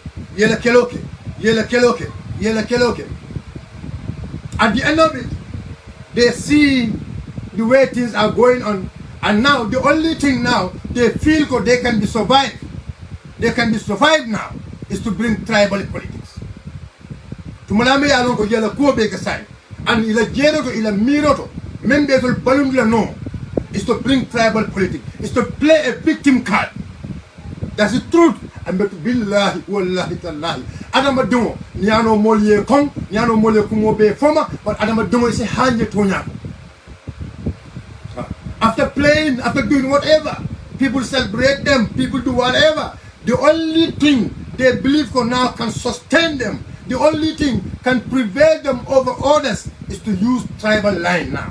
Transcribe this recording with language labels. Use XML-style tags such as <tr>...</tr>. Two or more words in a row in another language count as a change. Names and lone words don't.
<en>At the end of it, they see the way things are going on, and now the only thing now they feel they can be survived. They can be survived now is to bring tribal politics.</en> <man>Tumalame yalon ko yela ko be kasai, and ila jero ko ila miroto, membe to balum la no,</man> <en>is to bring tribal politics. Is to play a victim card. That's the truth. And but</en> <ar>بالله والله تالله.</ar> <en>Adama Dungo, Niano Molie Kong, Niano Molie Kumo be former, but Adama Dungo is a</en> <man>hanje tonya.</man> <en>After playing, after doing whatever, people celebrate them, people do whatever. The only thing they believe for now can sustain them, the only thing can prevail them over others is to use tribal line now.</en>